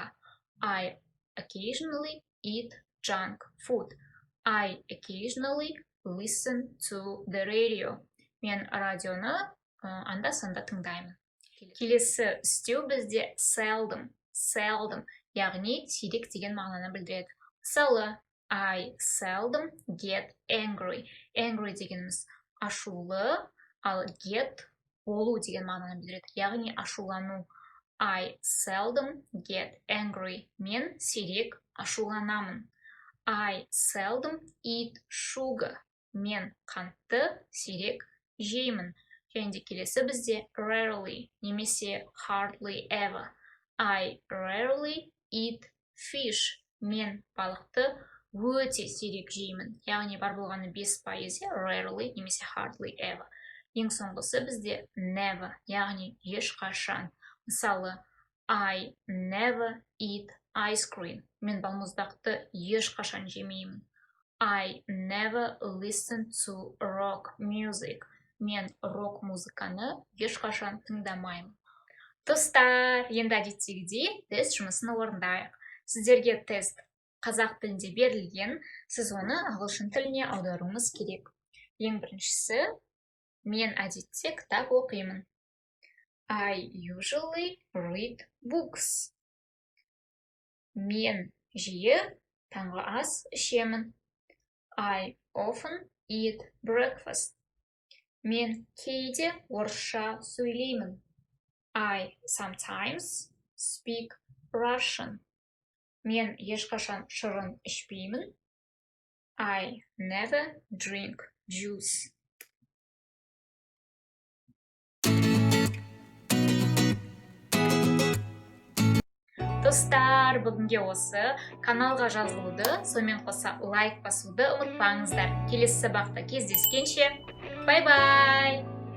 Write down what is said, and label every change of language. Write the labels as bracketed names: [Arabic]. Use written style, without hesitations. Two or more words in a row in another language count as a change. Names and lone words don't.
[English] I occasionally eat junk food. I occasionally listen to the radio. [Kazakh] Мен радионы анда-санда тыңдаймын. Келесі үстеу бізде seldom, яғни сирек деген мағынаны білдіреді. Мысалы, [English] I seldom get angry. [Kazakh] Angry дегеніміз ашулы, ал get болу деген мағынаны білдіреді. Яғни ашулану. [English] I seldom get angry. [Kazakh] Мен сирек ашуланамын. [English] I seldom eat sugar. [Kazakh] Мен қантты сирек жеймін. Және де келесі бізде rarely, немесе [English] hardly ever. I rarely eat fish. [Kazakh] Мен балықты өте сирек жеймін. Яғни бар болғаны 5%, rarely, немесе [English] hardly ever. [Kazakh] Ең соңғысы бізде never, яғни ешқашан. Мысалы, [English] I never eat ice cream. [Kazakh] Мен балмұздақты ешқашан жемеймін. [English] I never listen to rock music. [Kazakh] Мен рок музыканы ешқашан тыңдамаймын. Достар, енді әдеттегідей тест жұмысын орындайық. Сіздерге тест қазақ тілінде берілген, сіз оны ағылшын тіліне аударуыңыз керек. Ең біріншісі, мен әдетте кітап оқимын. [English] I usually read books. [Kazakh] Мен жиі таңғы ас ішемін. [English] I often eat breakfast. [Kazakh] Мен кейде орысша сөйлеймін. [English] I sometimes speak Russian. [Kazakh] Мен ешқашан шырын ішпеймін. [English] I never drink juice. [Kazakh] Достар, бүгінге осы. Каналға жазылуды, сонымен қоса лайк басуды ұмытпаңыздар. Келесі сабақта кездескенше. Бай-бай!